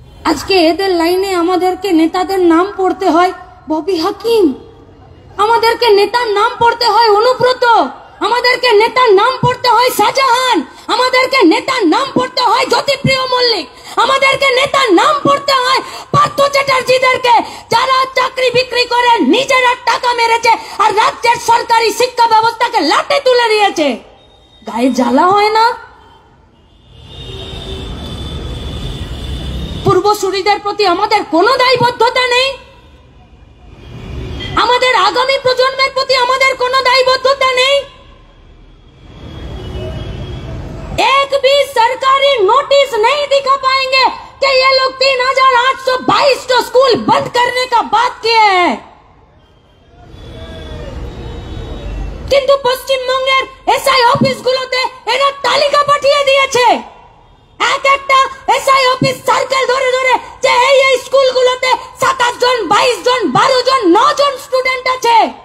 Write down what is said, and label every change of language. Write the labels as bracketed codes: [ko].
[bn] আজকে এদের লাইনে আমাদেরকে নেতাদের নাম পড়তে হয় ববি হাকিম, আমাদেরকে নেতার নাম পড়তে হয় অনুব্রত, আমাদেরকে নেতার নাম পড়তে হয় শাহজাহান, আমাদেরকে নেতার নাম পড়তে হয় জ্যোতিপ্রিয় মল্লিক, আমাদেরকে নেতার নাম পড়তে হয় পার্থ চ্যাটার্জিদেরকে, যারা চাকরি বিক্রি করে নিজেরা টাকা মেরেছে আর রাজ্যের সরকারি শিক্ষা ব্যবস্থাকে লাটে তুলে দিয়েছে। গায়ে জ্বালা হয় না? পূর্বসূরীদের প্রতি আমাদের কোনো দায়বদ্ধতা নেই? আমাদের আগামী প্রজন্মের প্রতি আমাদের কোনো দায়বদ্ধতা নেই? [hi] एक भी सरकारी नोटिस नहीं दिखा पाएंगे कि ये लोग 3822 तो स्कूल बंद करने का बात किए हैं। [bn] কিন্তু পশ্চিমবঙ্গের এসআই অফিসগুলোতে এরা তালিকা পাঠিয়ে দিয়েছে, এক একটা এসআই অফিস সার্কেল ধরে ধরে, যে এই স্কুলগুলোতে 27 জন, 22 জন, 12 জন, 9 জন স্টুডেন্ট আছে।